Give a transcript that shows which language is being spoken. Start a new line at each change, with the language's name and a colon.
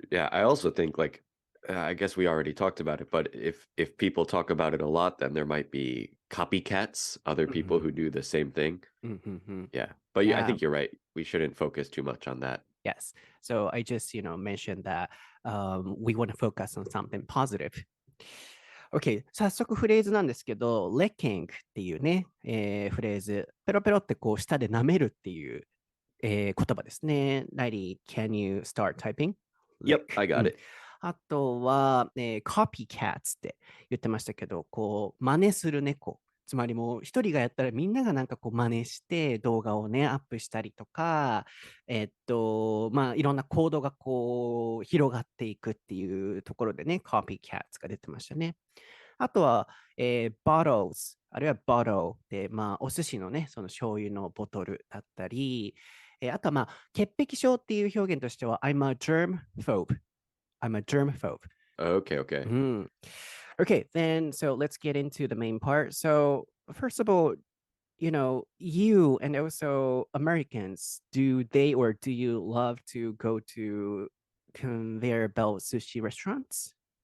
English: Yeah, I also think like I guess we already talked about it, but if people talk about it a lot, then there might be copycats, other people who do the same thing. Yeah. But I Yeah. think you're right. We shouldn't focus too much on that. Yes. So I just, mentioned that we want to focus on something positive.
Japanese: OK、早速フレーズなんですけど、licking っていうね、フレーズ、ペロペロってこう舌で舐めるっていう、言葉ですね。
English: Lady, can you start typing? Yep, I got it.
Japanese: あとは、copycats って言ってましたけど、こう、真似する猫。つまりもう一人がやったらみんながなんかこう真似して動画をね、アップしたりとか、いろんなコードがこう広がっていくっていうところでね、copycats が出てましたね。あとは、bottles、あるいは bottle で、お寿司のね、その醤油のボトルだったり、あとは潔癖症っていう表現としては、
English: I'm a germphobe. I'm a germphobe. Okay. Okay, then so let's get into the main part. So, first of all, you and also Americans, do they or do you love to go to conveyor belt sushi restaurants?